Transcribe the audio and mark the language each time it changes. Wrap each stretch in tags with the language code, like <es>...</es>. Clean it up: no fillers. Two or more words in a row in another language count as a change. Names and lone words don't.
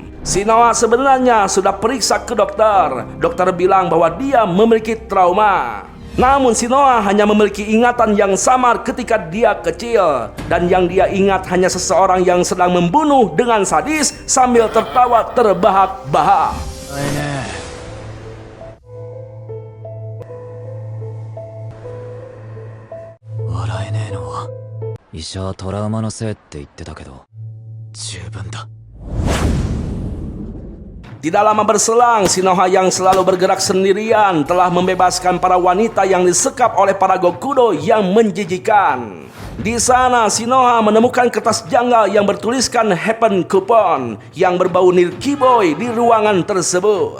<id>Shinoa sebenarnya sudah periksa ke dokter. Dokter bilang bahwa dia memiliki trauma. Namun Shinoa hanya memiliki ingatan yang samar ketika dia kecil. Dan yang dia ingat hanya seseorang yang sedang membunuh dengan sadis sambil tertawa terbahak-bahak.</id> <ja>笑えねえのは医者はトラウマのせいって言ってたけど十分だ。</ja> <id>Tidak lama berselang, Shinoa yang selalu bergerak sendirian telah membebaskan para wanita yang disekap oleh para Gokudo yang menjijikan. Di sana, Shinoa menemukan kertas janggal yang bertuliskan Happen Coupon yang berbau Nirkiboy di ruangan tersebut.</id>